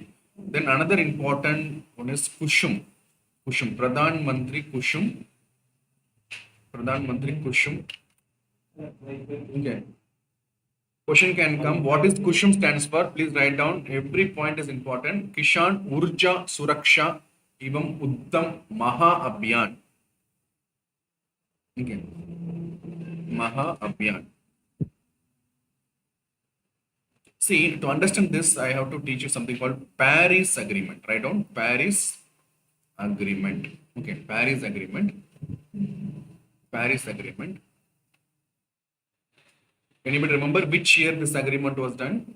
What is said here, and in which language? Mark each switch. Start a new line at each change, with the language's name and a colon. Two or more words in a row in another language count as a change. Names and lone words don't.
English: Then another important one is Kushum. Kushum. Pradhan Mantri Kushum. Pradhan Mantri Kushum. Okay. Question can come. What is Kushum stands for? Please write down. Every point is important. Kishan Urja Suraksha Evam Uddam Maha Abhiyan. Okay. Maha Abhiyan. See, to understand this, I have to teach you something called Paris Agreement. Write down Paris Agreement. Okay, Paris Agreement. Paris Agreement. Anybody remember which year this agreement was done?